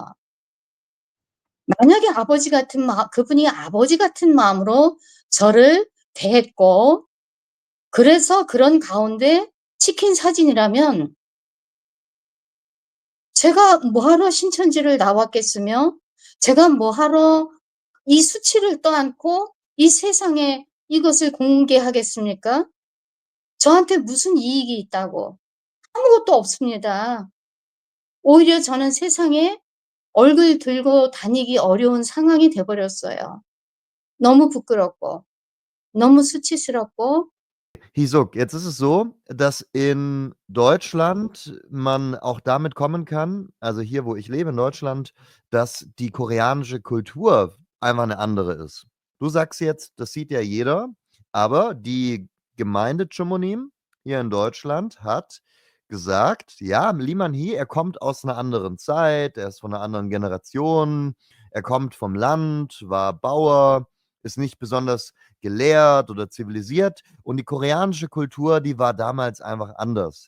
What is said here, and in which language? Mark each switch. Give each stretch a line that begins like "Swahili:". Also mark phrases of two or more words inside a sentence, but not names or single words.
Korean: 만약에 그분이 아버지 같은 마음으로 저를 대했고 그래서 그런 가운데 찍힌 사진이라면 제가 뭐하러 신천지를 나왔겠으며 제가 뭐하러 이 수치를 떠안고 이 세상에 이것을 공개하겠습니까? 저한테 무슨 이익이 있다고? 아무것도 없습니다. 오히려 저는 세상에 얼굴 들고 다니기 어려운 상황이 돼버렸어요. 너무 부끄럽고 너무 수치스럽고
German: Hisuk, jetzt ist es so, dass in Deutschland man auch damit kommen kann, also hier, wo ich lebe in Deutschland, dass die koreanische Kultur einfach 'ne andere ist. Du sagst jetzt, das sieht ja jeder, aber die Gemeinde Chumunim hier in Deutschland hat gesagt: „Ja, Lee Man-hee, er kommt aus 'ner anderen Zeit, er ist von 'ner anderen Generation, er kommt vom Land, war Bauer, ist nicht besonders gelehrt oder zivilisiert und die koreanische Kultur, die war damals einfach anders.